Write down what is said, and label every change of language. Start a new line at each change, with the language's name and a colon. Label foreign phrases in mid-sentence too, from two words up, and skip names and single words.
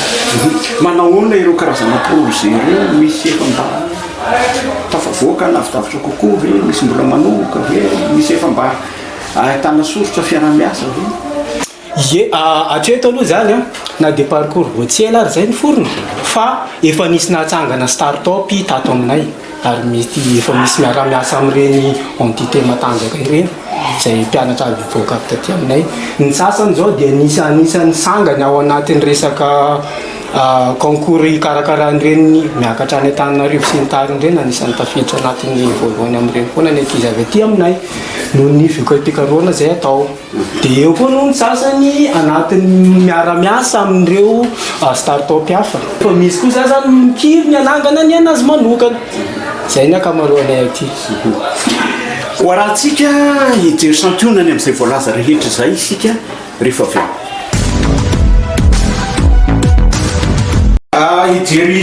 Malagasy: manahoana ireo karazana projet ireo misy efa mba tafavoaka na avitavitra kokoa ve misy mbola manoka ve misy efa mba ahitana soritra fiaramiasa ve ye atreto aloha zany na
French: de parcours
Malagasy: voatsela ary zay ny forony fa efa nisy nahatsangana start-up tato aminay ary misy efa misy miara-miasa amin'ireny entité matanjaka ireny zay mpianatra avy mivoaka avy taty aminay ny sasany zao dia anisan'ny sangany ao anatin'ny resaka concours karakaran'ireny miakatra any Antananarivo sy ny tariny ireny anisan'ny tafiditra anatin'ny voalohany amin'ireny foana ny ankizy avy aty aminay noho ny fikarohana zay atao de eo koa no ny sasany anatin'ny miara-miasa amin'ireo start-up hafa fa misy koa zany mikiry ny anangana ny anazy manokana zay ny akamaroanay aty ho rahantsika hijery santionany amin'izay voalaza rehetra zay isika rehefa avy hijery